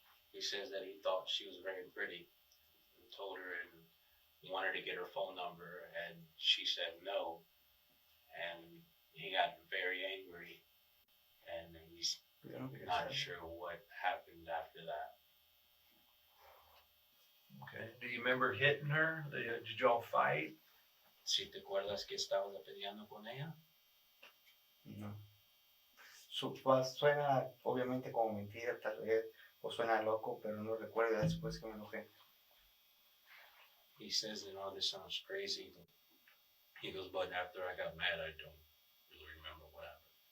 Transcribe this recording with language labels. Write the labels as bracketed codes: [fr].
[en] He says that he thought she was very pretty and told her and wanted to get her phone number, and she said no. And he got very angry, and he's not sure what happened after that. Okay. Do you remember hitting her? Did y'all fight? [es] Si te acuerdas que estabas peleando con ella? No. Suena obviamente como mentira, tal vez, o suena loco, pero no recuerdo después que me enojé. [en] He says, this sounds crazy. He goes, but after I got mad, I don't really remember what happened.